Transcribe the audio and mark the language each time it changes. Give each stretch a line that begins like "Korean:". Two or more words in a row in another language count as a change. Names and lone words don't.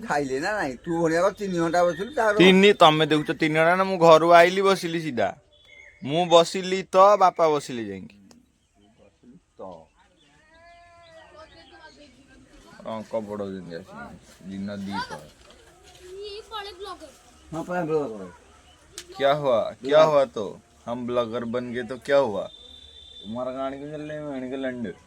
Odia: ଖାଇଲେ ନା ନାଇଁ? ତୁ ଭଳିଆ 3 ଘଣ୍ଟା ବସିଲୁ, ତାର ତମେ ଦେଖୁଛ 3 ଘଣ୍ଟା ନା? ମୁଁ ଘରୁ ଆଇଲି ବସିଲି ସିଧା, ମୁଁ ବସିଲି ତ ବାପା ବସିଲି ଯାଇକି। ଅଙ୍କ ବଢଉଛନ୍ତି ଆସିକି ଦିନ 2
Hindi: क्या हुआ तो हम ब्लॉगर बन गए तो क्या हुआ? तुम्हारा गाड़ी क्यों चल रही है के लंडे?